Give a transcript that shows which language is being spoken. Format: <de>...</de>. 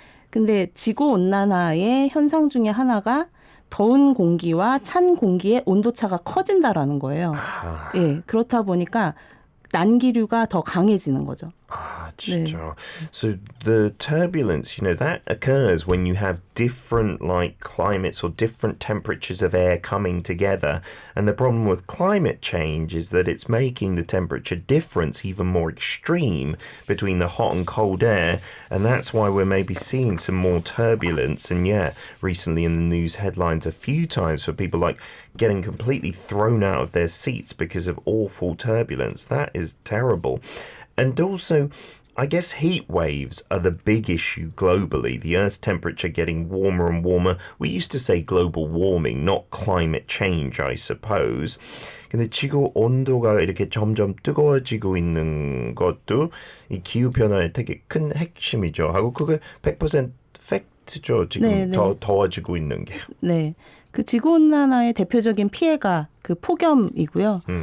<ko>근데 지구온난화의 현상 중에 하나가 더운 공기와 찬 공기의 온도차가 커진다라는 거예요. 예, 그렇다 보니까 난기류가 더 강해지는 거죠. 진짜.</ko> <en>So the turbulence, you know, that occurs when you have different like climates or different temperatures of air coming together. And the problem with climate change is that it's making the temperature difference even more extreme between the hot and cold air. And that's why we're maybe seeing some more turbulence. And yeah, recently in the news headlines a few times for people like getting completely thrown out of their seats because of awful turbulence. That is terrible. And also, I guess heat waves are the big issue globally. The Earth's temperature getting warmer and warmer. We used to say global warming, not climate change, I suppose.</en> <ko>근데 지구 온도가 이렇게 점점 뜨거워지고 있는 것도 이 기후 변화의 되게 큰 핵심이죠. 하고 그게 100% 팩트죠. 지금 더 더워지고 있는 게. 네. 그 지구 온난화의 대표적인 피해가 그 폭염이고요.</ko>